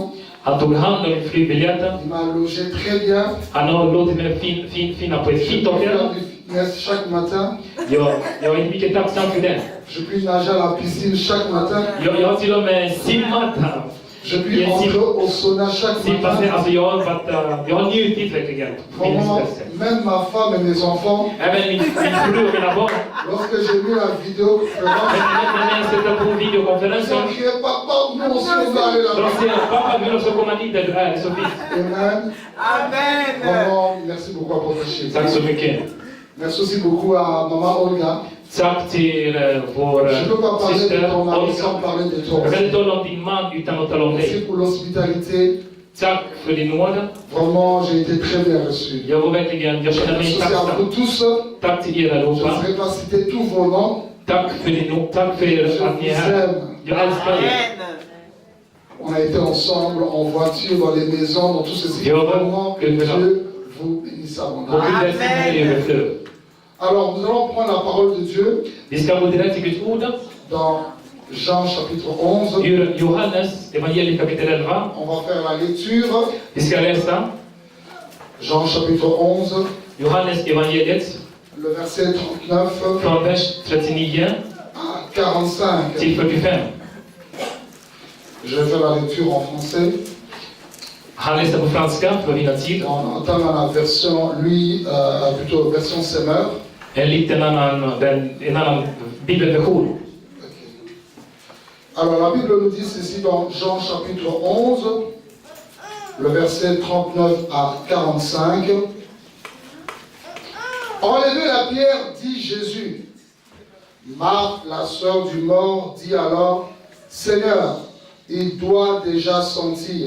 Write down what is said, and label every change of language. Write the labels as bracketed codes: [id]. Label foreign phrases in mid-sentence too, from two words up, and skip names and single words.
[fr] Il m'a logé très bien. Chaque matin. Je puis nager à la piscine chaque matin. Je Je puis entrer au sauna chaque matin. [sv] Alltså jag har njutit verkligen. [fr] Même ma femme et mes enfants. [sv] Även min fru och mina barn. [fr] Lorsque j'ai vu la vidéoconférence. [sv] När jag sätter på videokonferensen. [fr] Ils ont crié, papa, nous aussi on va aller là-bas. [sv] De säger, pappa, vill också komma dit där du är, så fint. Amen. Amen. [fr] Maman, merci beaucoup à Protéger. [sv] Tack så mycket. [fr] Merci aussi beaucoup à maman Olga. [sv] Tack till vår syster Olga. Jag kan inte tala om din man utan att tala om [fr] Merci [sv] dig. [fr] pour l'hospitalité. [sv] Tack för din nåd. [fr] Vraiment, j'ai été très bien reçu. [sv] Jag var verkligen, jag känner mig [fr] Merci à vous [sv] tacksam. [fr] tous. [sv] Tack till er [fr] Je ne [sv] allihopa. [fr] saurais pas citer tous vos noms. [sv] Tack för din nåd. Tack för att ni är här. Jag älskar er. [fr] On a été ensemble en voiture, dans les maisons, dans tous ces événements. Que Dieu vous bénisse abondamment. Alors, nous allons prendre la parole de Dieu [sv] Vi ska gå direkt till Guds ord. [fr] dans Jean chapitre 11. [sv] Ur Johannes evangeliet kapitel 11. [fr] On va faire la lecture. [sv] Vi ska läsa [fr] Jean chapitre 11, [sv] Johannes evangeliet [fr] le verset 39 [sv] från vers 39 [fr] à 45. [sv] till 45. [fr] Je vais faire la lecture en français. [sv] Han läste på franska för att vinna tid. [fr] On entend dans la version, lui, plutôt version Semeur. [sv] En liten annan bibelversion. [fr] Alors la Bible nous dit ceci dans Jean chapitre 11, le verset 39 à 45. Enlevez la pierre, dit Jésus. Marthe, la sœur du mort, dit alors, Seigneur, il doit déjà sentir.